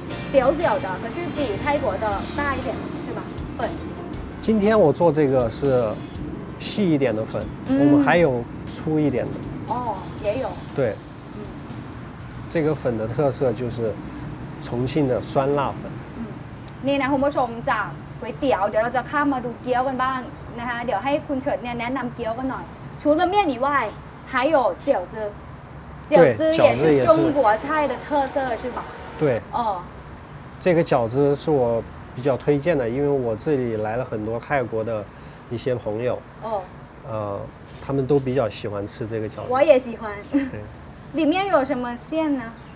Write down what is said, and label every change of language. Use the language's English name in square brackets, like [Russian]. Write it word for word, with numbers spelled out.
[Chinese] 小小的，可是比泰国的大一点，是吧？粉。今天我做这个是细一点的粉，嗯，我们还有粗一点的。哦，也有。对，嗯，这个粉的特色就是重庆的酸辣粉。 [Thai] 嗯，นี่นะคุณผู้ชมจากก๋วยเตี๋ยวเดี๋ยวเราจะข้ามมาดูเกี๊ยวกันบ้างนะคะเดี๋ยวให้คุณเฉิดเนี่ยแนะนำเกี๊ยวกันหน่อย [Chinese] 除了面以外还有饺子，饺子也是中国菜的特色是吧？对。哦，这个饺子是我比较推荐的，因为我这里来了很多泰国的一些朋友，哦，呃，他们都比较喜欢吃这个饺子。我也喜欢。对，里面有什么馅呢？